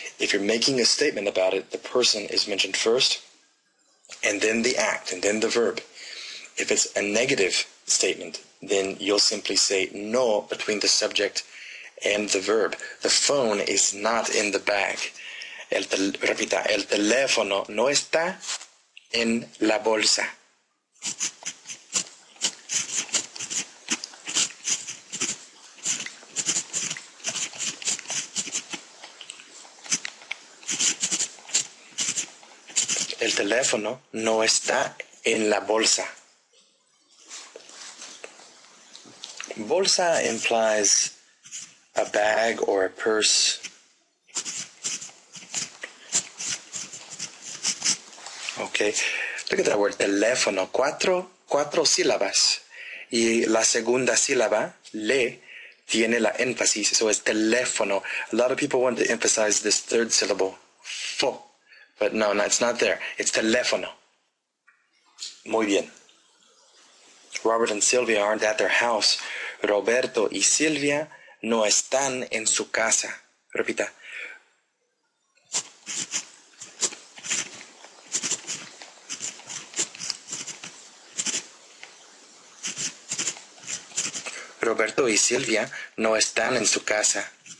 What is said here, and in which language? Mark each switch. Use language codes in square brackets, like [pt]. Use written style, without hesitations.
[en] If you're making a statement about it, the person is mentioned first, and then the act, and then the verb. If it's a negative statement, then you'll simply say no between the subject and the verb. The phone is not in the bag. [es] Repita, el teléfono no está en la bolsa. El teléfono no está en la bolsa. [en] Bolsa implies a bag or a purse. Okay, look at that word, teléfono. [es] Cuatro sílabas. Y la segunda sílaba, le, tiene la énfasis. [en] So it's teléfono. A lot of people want to emphasize this third syllable, fo. But no, it's not there. It's teléfono. [es] Muy bien. [en] Robert and Sylvia aren't at their house. [es] Roberto y Silvia no están en su casa. Repita. Roberto y Silvia no están en su casa.